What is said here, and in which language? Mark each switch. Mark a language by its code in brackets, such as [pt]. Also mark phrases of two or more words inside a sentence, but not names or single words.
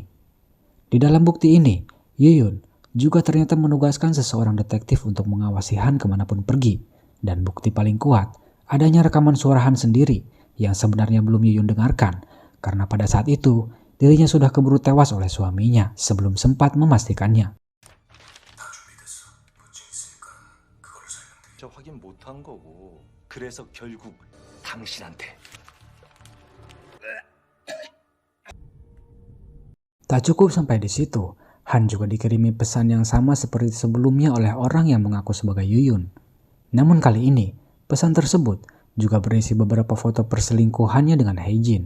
[id] Di dalam bukti ini, Yuyun juga ternyata menugaskan seseorang detektif untuk mengawasi Han kemanapun pergi, dan bukti paling kuat adanya rekaman suara Han sendiri yang sebenarnya belum Yuyun dengarkan, karena pada saat itu dirinya sudah keburu tewas oleh suaminya sebelum sempat memastikannya. [ko] 저 확인 못한 거고 그래서 결국 당신한테. [id] Tak cukup sampai di situ, Han juga dikirimi pesan yang sama seperti sebelumnya oleh orang yang mengaku sebagai Yuyun. Namun kali ini, pesan tersebut juga berisi beberapa foto perselingkuhannya dengan Hae-jin.